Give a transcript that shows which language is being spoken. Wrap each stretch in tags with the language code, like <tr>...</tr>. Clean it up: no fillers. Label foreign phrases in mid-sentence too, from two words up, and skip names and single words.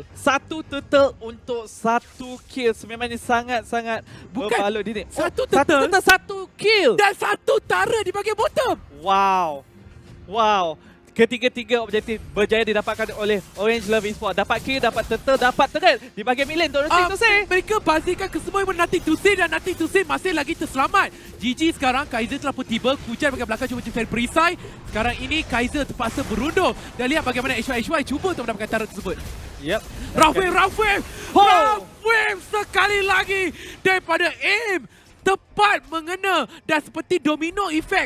<ms>Satu turtle untuk 1 kill. Sememangnya sangat-sangat berbaloi di sini. Satu turtle, 1 kill dan 1 tara di bahagian bottom. Wow. Ketiga-tiga objektif berjaya didapatkan oleh Orange Love Esports. Dapat kill, dapat turtle, dapat turret di bahagian</ms> <en>mid lane. Nothing to say.</en> <ms>Mereka pastikan kesemua yang</ms> <en>nothing to say</en> <ms>dan</ms> <en>nothing to say</en> <ms>masih lagi terselamat. GG sekarang, Kaiser telah pun tiba. Kujan bahagian belakang cuba mencari perisai. Sekarang ini Kaiser terpaksa berundur. Dan lihat bagaimana HY cuba untuk mendapatkan turret tersebut. Yep.</ms> <en>Rough wave</en> <ms>sekali lagi daripada aim. Tepat mengena dan seperti</ms> <en>domino effect.</en>